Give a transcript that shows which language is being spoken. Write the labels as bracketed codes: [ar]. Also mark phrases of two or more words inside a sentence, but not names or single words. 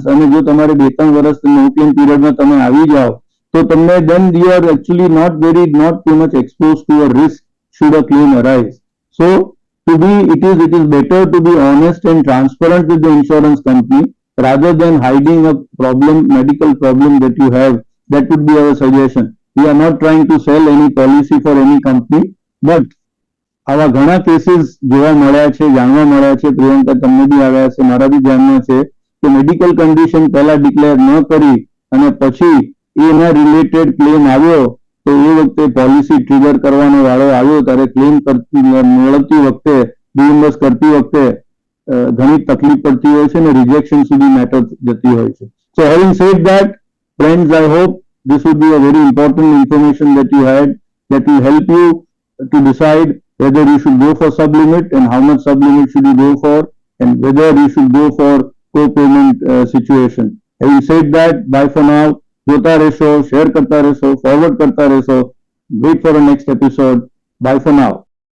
[gu] અને જો તમારે 2-3 વર્ષ નો ક્લેમ પીરિયડમાં તમે આવી જાઓ તો તમને [en] then you are actually not too much exposed to a risk should a claim arise. So it is better to be honest and transparent with the insurance company rather than hiding a medical problem that you have. That would be our suggestion. We are not trying to sell any policy for any company, but [gu] આવા ઘણા કેસીસ જોવા મળ્યા છે, [en] જાણવા મળ્યા છે. [gu] પ્રિયંકા, તમને બી આવ્યા છે, મારા બી ધ્યાનમાં છે કે [en] medical condition [gu] પહેલા ડિક્લેર ન કરી અને પછી એના રિલેટેડ ક્લેમ આવ્યો તો એ વખતે [en] policy trigger [gu] કરવાનો વાળો આવ્યો ત્યારે ક્લેમ મેળવતી વખતે રિઇમ્બર્સ કરતી વખતે ઘણી તકલીફ પડતી હોય છે અને રિજેક્શન સુધી મેટર જતી હોય છે. [en] So having said that, friends, I hope this would be a very important information that you had that will help you to decide whether you should go for sublimit and how much sublimit should you go for, and whether you should go for co-payment situation. Having said that, bye for now. [gu] જોતા રહેશો, શેર કરતા રહેશો, ફોરવર્ડ કરતા રહેશો. [en] Wait for the next episode. Bye for now.